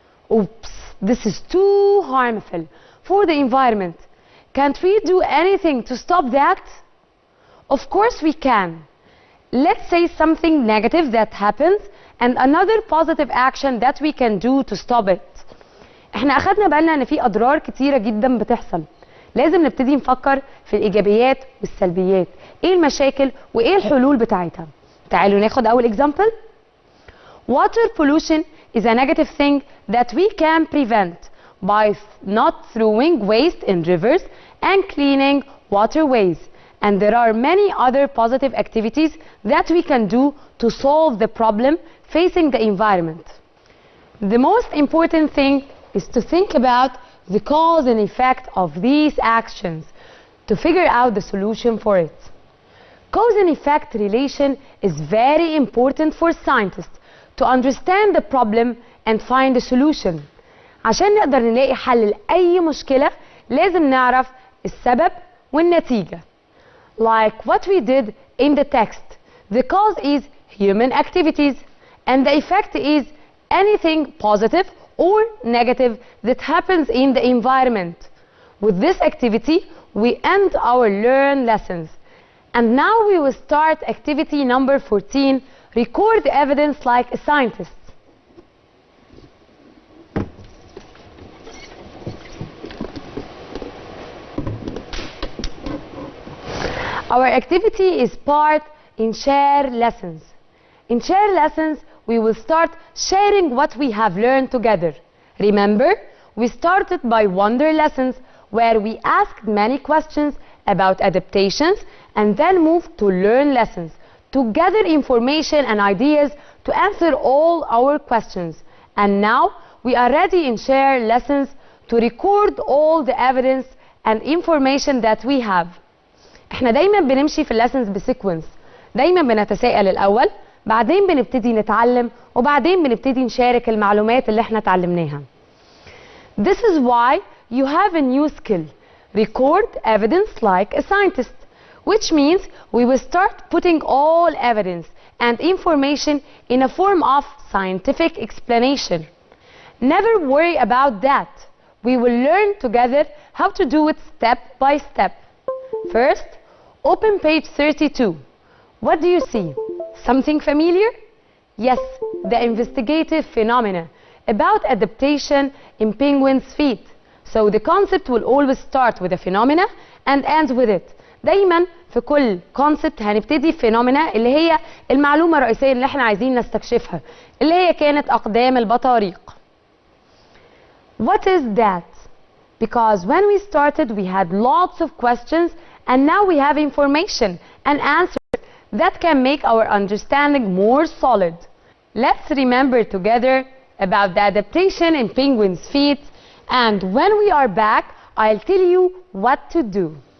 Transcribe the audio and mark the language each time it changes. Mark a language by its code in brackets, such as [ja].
[en] Oops, this is too harmful for the environment. Can't we do anything to stop that? Of course we can. Let's say something negative that happens and another positive action that we can do to stop it. [ar] احنا اخدنا بالنا ان في اضرار كتيرة جدا بتحصل. لازم نبتدي نفكر في الايجابيات والسلبيات. ايه المشاكل وايه الحلول بتاعتها؟ تعالوا ناخد اول example. [en] Water pollution is a negative thing that we can prevent by not throwing waste in rivers and cleaning waterways. And there are many other positive activities that we can do to solve the problem facing the environment. The most important thing is to think about the cause and effect of these actions to figure out the solution for it. Cause and effect relation is very important for scientists to understand the problem and find a solution. [ar] عشان نقدر نلاقي حل لأي مشكلة لازم نعرف السبب والنتيجة. [en] Like what we did in the text, the cause is human activities and the effect is anything positive or negative that happens in the environment. With this activity, we end our learn lessons. And now we will start activity number 14, record the evidence like a scientist. Our activity is part in share lessons. In share lessons, we will start sharing what we have learned together. Remember, we started by wonder lessons where we asked many questions about adaptations and then moved to learn lessons to gather information and ideas to answer all our questions. And now we are ready in share lessons to record all the evidence and information that we have. [ar] احنا دايما بنمشي في الليسنز بسيكونس. دايما بنتساءل الاول، بعدين بنبتدي نتعلم، وبعدين بنبتدي نشارك المعلومات اللي احنا اتعلمناها. [en] This is why you have a new skill. Record evidence like a scientist, which means we will start putting all evidence and information in a form of scientific explanation. Never worry about that. We will learn together how to do it step by step. First, open page 32. What do you see? Something familiar? Yes, the investigative phenomena about adaptation in penguins' feet. So the concept will always start with a phenomena and end with it. [ar] دايما في كل concept هنبتدي phenomena اللي هي المعلومة الرئيسية اللي احنا عايزين نستكشفها، اللي هي كانت أقدام البطاريق. [en] What is that? Because when we started we had lots of questions and now we have information and answers that can make our understanding more solid. Let's remember together about the adaptation in penguins' feet, and when we are back, I'll tell you what to do.